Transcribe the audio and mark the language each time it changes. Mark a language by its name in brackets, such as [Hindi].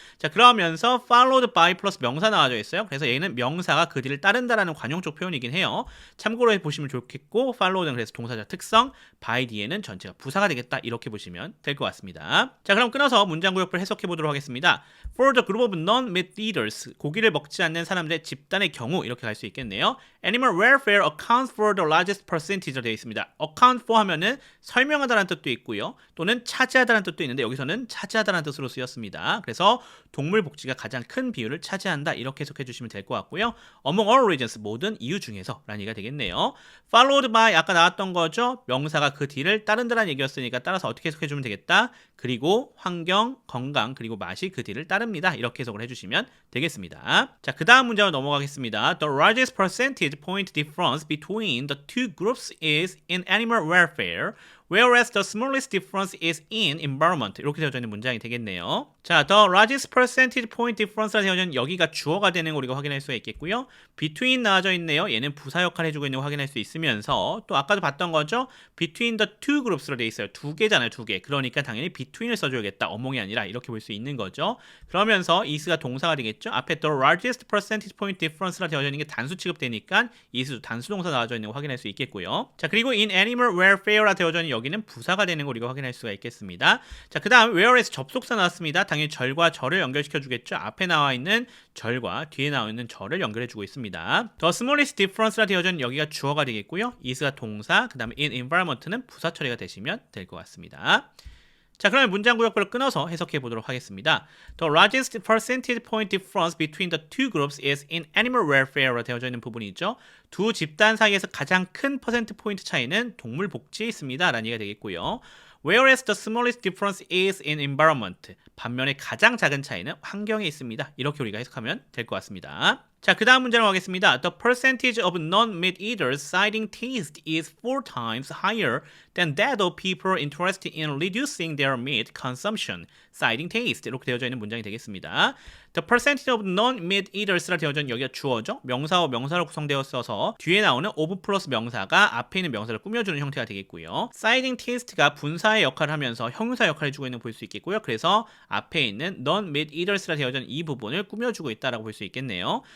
[Korean] 자, 그러면서 followed by 플러스 명사 나와져 있어요. 그래서 얘는 명사가 그 뒤를 따른다라는 관용적 표현이긴 해요. 참고로 해보시면 좋겠고 follow는 그래서 동사적 특성, by 뒤에는 전체가 부사가 되겠다 이렇게 보시면 될 것 같습니다. 자, 그럼 끊어서 문장 구역부를 해석해 보도록 하겠습니다. [English] For the group of non-meat eaters [Korean] 고기를 먹지 않는 사람들의 집단의 경우 이렇게 갈 수 있겠네요. [English] Animal welfare accounts for the largest percentage로 [Korean] 되어 있습니다. account for 하면은 설명하다라는 뜻도 있고요. 또는 차지하다라는 뜻도 있는데 여기서는 차지하다라는 뜻으로 쓰였습니다. 그래서 동물 복지가 가장 큰 비율을 차지한다 이렇게 해석해 주시면 될 것 같고요. [English] Among all regions [Korean] 모든 이유 중에서 라는 얘기가 되겠네요. Followed by 아까 나왔던 거죠. 명사가 그 뒤를 따른다라는 얘기였으니까 따라서 어떻게 해석해 주면 되겠다. 그리고 환경, 건강, 그리고 맛이 그 뒤를 따릅니다. 이렇게 해석을 해주시면 되겠습니다. 자, 그 다음 문제로 넘어가겠습니다. [English] The largest percentage point difference between the two groups is in animal welfare, whereas the smallest difference is in environment. [Korean] 이렇게 되어져 있는 문장이 되겠네요. 자, the largest percentage point difference라 되어져 있는 여기가 주어가 되는 거 우리가 확인할 수가 있겠고요. between 나와져 있네요. 얘는 부사 역할을 해주고 있는 거 확인할 수 있으면서 또 아까도 봤던 거죠. [English] between the two groups로 [Korean] 되어 있어요. 2개잖아요. 2개. 그러니까 당연히 between을 써줘야겠다. among이 아니라 이렇게 볼 수 있는 거죠. 그러면서 is가 동사가 되겠죠. 앞에 the largest percentage point difference라 되어져 있는 게 단수 취급되니까 is도 단수 동사 나와져 있는 거 확인할 수 있겠고요. 자, 그리고 in animal welfare라 되어져 있는 여기는 부사가 되는 거 우리가 확인할 수가 있겠습니다. 자, 그 다음 whereas 접속사 나왔습니다. 당연히 절과 절을 연결시켜 주겠죠. 앞에 나와 있는 절과 뒤에 나와 있는 절을 연결해 주고 있습니다. The smallest difference라 되어져 있는 여기가 주어가 되겠고요. is가 동사, 그 다음에 in environment는 부사 처리가 되시면 될 것 같습니다. 자, 그러면 문장 구역별로 끊어서 해석해 보도록 하겠습니다. [English] The largest percentage point difference between the two groups is in animal welfare로 [Korean] 되어져 있는 부분이죠. 두 집단 사이에서 가장 큰 퍼센트 포인트 차이는 동물 복지에 있습니다. 라는 얘기가 되겠고요. [English] Whereas the smallest difference is in environment. [Korean] 반면에 가장 작은 차이는 환경에 있습니다. 이렇게 우리가 해석하면 될 것 같습니다. 자, 그 다음 문제로 가겠습니다. [English] The percentage of non-meat eaters citing taste is 4 times higher than that of people interested in reducing their meat consumption. [Korean] citing taste 이렇게 되어져 있는 문장이 되겠습니다. The percentage of non-meat eaters라 되어져 있는 여기가 주어죠. 명사와 명사로 구성되었어서 뒤에 나오는 of 플러스 명사가 앞에 있는 명사를 꾸며주는 형태가 되겠고요. citing taste가 분사의 역할을 하면서 형용사 역할을 해주고 있는 걸 볼 수 있겠고요. 그래서 앞에 있는 non-meat eaters라 되어져 있는 이 부분을 꾸며주고 있다라고 볼 수 있겠네요.